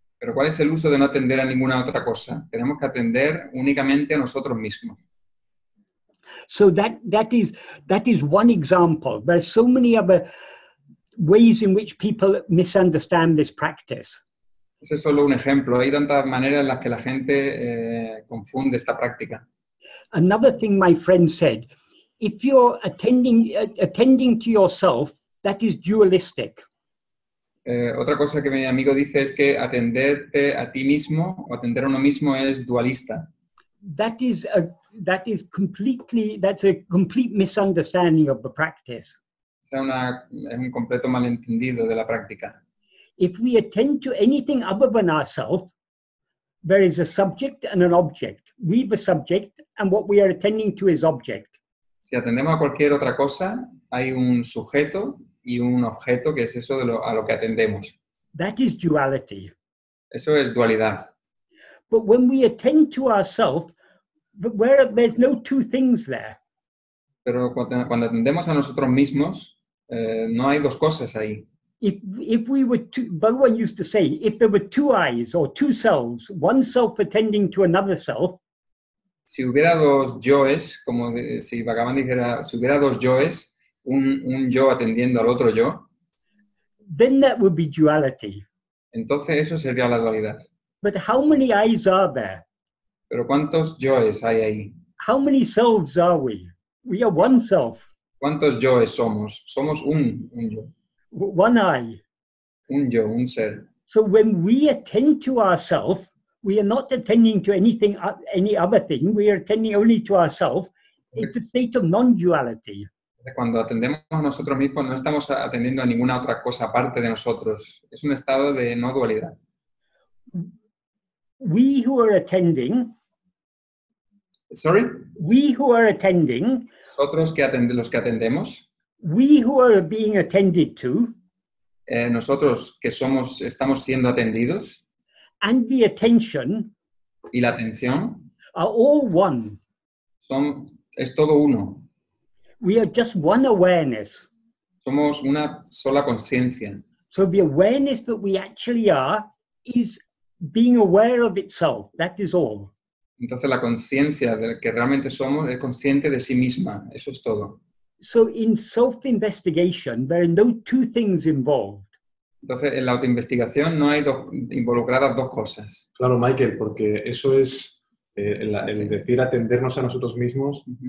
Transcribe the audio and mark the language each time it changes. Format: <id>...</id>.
<es>Pero ¿cuál es el uso de no atender a ninguna otra cosa? Tenemos que atender únicamente a nosotros mismos.</es> <en>So that is one example. There are so many other ways in which people misunderstand this practice.</en> <es>Ese es solo un ejemplo. Hay tantas maneras en las que la gente confunde esta práctica.</es> <en>Another thing my friend said, if you're attending to yourself, that is dualistic.</en> <es>Otra cosa que mi amigo dice es que atenderte a ti mismo o atender a uno mismo es dualista.</es> <en>That's a complete misunderstanding of the practice.</en> <es>Es un completo malentendido de la práctica.</es> <en>If we attend to anything other than ourselves, there is a subject and an object. We the subject, and what we are attending to is object.</en> <es>Si atendemos a cualquier otra cosa, hay un sujeto y un objeto, que es eso a lo que atendemos.</es> <en>That is duality.</en> <es>Eso es dualidad.</es> <en>But when we attend to ourselves, there's no two things there.</en> <es>Pero cuando atendemos a nosotros mismos, no hay dos cosas ahí.</es> <en>If we were Bhagavan used to say, if there were two eyes or two selves, one self attending to another self.</en> <es>Si hubiera dos yoes, como si Bhagavan dijera, si hubiera dos yoes, un yo atendiendo al otro yo,</es> <en>then that would be duality.</en> <es>Entonces eso sería la dualidad.</es> <en>But how many eyes are there?</en> <es>Pero ¿cuántos yoes hay ahí?</es> <en>How many selves are we? We are one self.</en> <es>¿Cuántos yoes somos? Somos un yo.</es> <en>One eye.</en> <es>Un yo, un ser.</es> <en>So when we attend to ourselves, we are not attending to any other thing. We are attending only to ourselves. It's a state of non-duality.</en> <es>Cuando atendemos a nosotros mismos, no estamos atendiendo a ninguna otra cosa aparte de nosotros. Es un estado de no dualidad.</es> <en>We who are attending. Sorry? We who are attending.</en> <es>Nosotros los que atendemos.</es> <en>We who are being attended to.</en> <es>Nosotros que estamos siendo atendidos.</es> <en>And the attention.</en> <es>Y la atención.</es> <en>Are all one.</en> <es>Es todo uno.</es> <en>We are just one awareness.</en> <es>Somos una sola conciencia.</es> <en>So the awareness that we actually are is being aware of itself. That is all.</en> <es>Entonces la conciencia de que realmente somos es consciente de sí misma. Eso es todo.</es> <en>So in self-investigation, there are no two things involved.</en> <es>Entonces en la autoinvestigación no hay involucradas dos cosas. Claro, Michael, porque eso es el decir atendernos a nosotros mismos.</es>